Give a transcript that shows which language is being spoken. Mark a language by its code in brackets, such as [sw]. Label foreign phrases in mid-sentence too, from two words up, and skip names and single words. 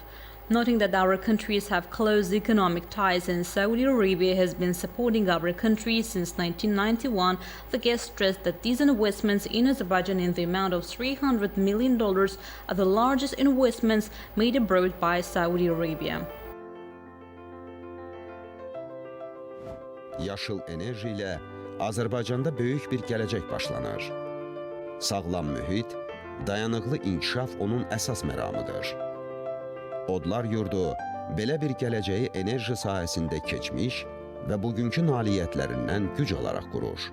[en] Noting that our countries have close economic ties and Saudi Arabia has been supporting our country since 1991, the guest stressed that these investments in Azerbaijan in the amount of $300 million are the largest investments made abroad by Saudi Arabia. [az] Yaşıl enerji ilə Azərbaycanda böyük bir gələcək başlanır. Sağlam mühit, dayanıqlı inkişaf onun əsas məramıdır. Odlar yurdu belə bir gələcəyi enerji sahəsində keçmiş və bugünkü nailiyyətlərindən güc alaraq qurur.